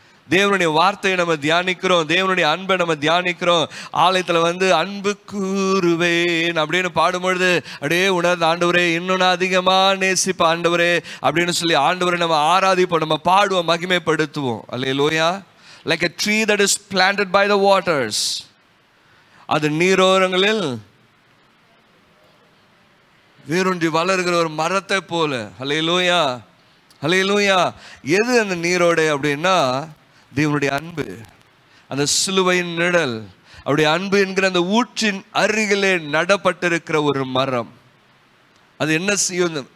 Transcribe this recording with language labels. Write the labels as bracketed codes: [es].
[ta] தேவனுடைய வார்த்தையை நம்ம தியானிக்கிறோம், தேவனுடைய அன்பை நம்ம தியானிக்கிறோம். ஆலயத்தில் வந்து அன்பு கூறுவேன் அப்படின்னு பாடும்பொழுது அப்படியே உணர்ந்து, ஆண்டவரே இன்னும் அதிகமாக நேசிப்ப ஆண்டவரே அப்படின்னு சொல்லி ஆண்டவரை நம்ம ஆராதிப்போம், நம்ம பாடுவோம், மகிமைப்படுத்துவோம். அல்லேலூயா. [en] Like a tree that is planted by the waters. [ta] அது நீரோரங்களில் வேரூன்றி வளர்கிற ஒரு மரத்தை போல. அல்லேலூயா. அல்லேலூயா. எது அந்த நீரோடை அப்படின்னா தேவனுடைய அன்பு, அந்த சிலுவையின் நிழல், அவருடைய அன்பு என்கிற அந்த ஊற்றின் அருகிலே நடப்பட்டிருக்கிற ஒரு மரம். அது என்ன செய்யும்?